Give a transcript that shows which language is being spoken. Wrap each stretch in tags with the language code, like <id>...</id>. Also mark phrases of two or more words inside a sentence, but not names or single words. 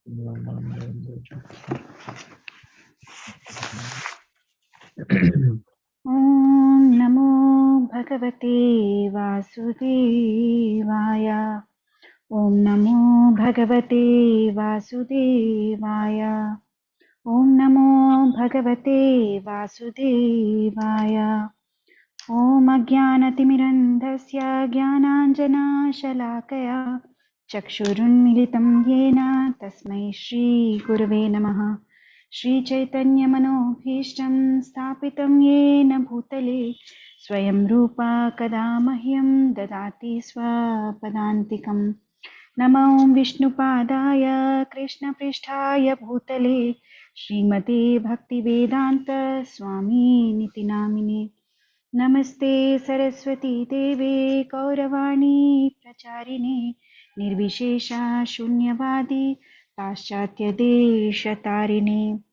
<sa>ॐ नमो भगवते वासुदेवाय ॐ नमो भगवते वासुदेवाय ॐ नमो भगवते वासुदेवाय ॐ अज्ञानतिमिरन्धस्य ज्ञानाञ्जनशलाकया चक्षुरुन्मिलितं येन तस्मै श्रीगुरवे నమః श्रीचैतन्यमनोभीष्टं स्थापितं येन भूतले स्वयं रूपा कदा मह्यं ददाति स्वपदान्तिकं नमो विष्णुपादाय कृष्णपृष्ठाय भूतले श्रीमते भक्तिवेदान्त स्वामिनिति नामिने नमस्ते सरस्वती देवे गौरवाणी प्रचारिणे निर्विशेषा शून्यवादी पाश्चात्यदेशतारिणे</sa>